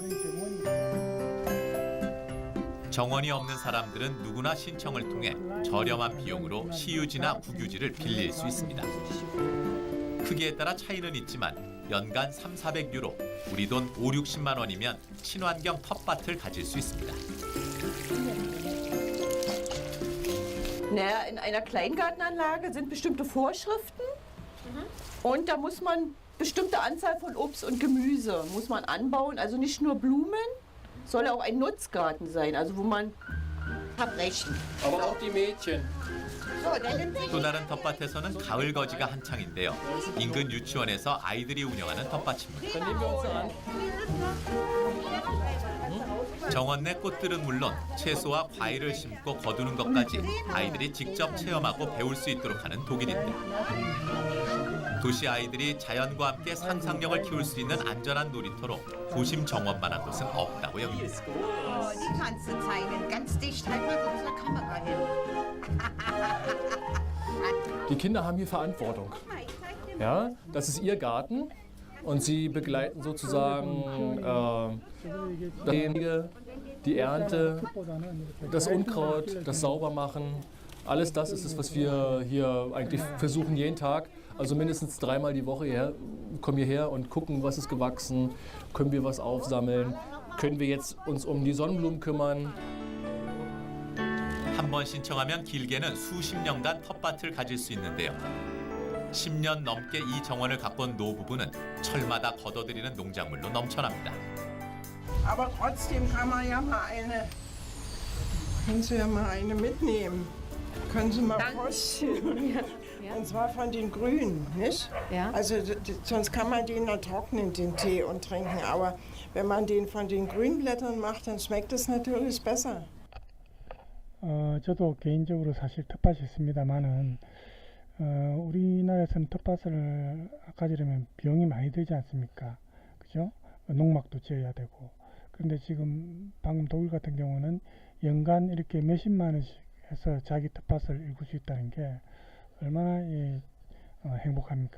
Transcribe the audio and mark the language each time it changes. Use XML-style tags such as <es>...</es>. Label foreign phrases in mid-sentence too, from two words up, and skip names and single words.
<ko>정원이 없는 사람들은 누구나 신청을 통해 저렴한 비용으로 시유지나 국유지를 빌릴 수 있습니다. 크기에 따라 차이는 있지만 연간 300~400유로, 우리 돈 5~60만 원이면 친환경 텃밭을 가질 수 있습니다.</ko> <de>Naja, in einer Kleingartenanlage sind bestimmte Vorschriften und da muss man bestimmte Anzahl von Obst und Gemüse muss man anbauen, also nicht nur Blumen, soll auch ein Nutzgarten sein, also wo man abbrechen. Aber auch die Mädchen.</de> <ko>또 다른 텃밭에서는 가을 거지가 한창인데요. 인근 유치원에서 아이들이 운영하는 텃밭입니다.</ko> <de>Dann nehmen wir uns an.</de> <ko>정원 내 꽃들은 물론 채소와 과일을 심고 거두는 것까지 아이들이 직접 체험하고 배울 수 있도록 하는 독일인데, 도시 아이들이 자연과 함께 상상력을 키울 수 있는 안전한 놀이터로 도심 정원만한 곳은 없다고 여깁니다.</ko> <de>Die kannst du zeigen. Ganz dicht, halt mal unsere Kamera hin. Die Kinder haben hier Verantwortung. Ja, das ist ihr Garten und sie begleiten sozusagen die Ernte, das Unkraut, das Saubermachen. Alles das ist es, was wir hier eigentlich versuchen jeden Tag, also mindestens 3-mal die Woche kommen hierher und gucken, was ist gewachsen, können wir was aufsammeln, können wir jetzt uns um die Sonnenblumen kümmern.</de> <ko>한 번 신청하면 길게는 수십 년간 텃밭을 가질 수 있는데요. 10년 넘게 이 정원을 가꾼 노부부는 철마다 걷어들이는 농작물로 넘쳐납니다.</ko> <de>Aber trotzdem kann man ja mal können Sie ja mal eine mitnehmen. Können Sie mal kosten. Und zwar von den Grünen, nicht? Ja. Also sonst kann man den dann trocknen, den Tee, und trinken. Aber wenn man den von den grünen Blättern macht, dann schmeckt es natürlich besser.</de> <ko>저도 개인적으로 사실 텃밭이 있습니다만은 우리나라에서는 텃밭을 가지려면 비용이 많이 들지 않습니까? 그죠? 농막도 지어야 되고. 그런데 지금 방금 독일 같은 경우는 연간 이렇게 몇십만 원씩 해서 자기 텃밭을 일굴 수 있다는 게 얼마나 행복합니까?</ko>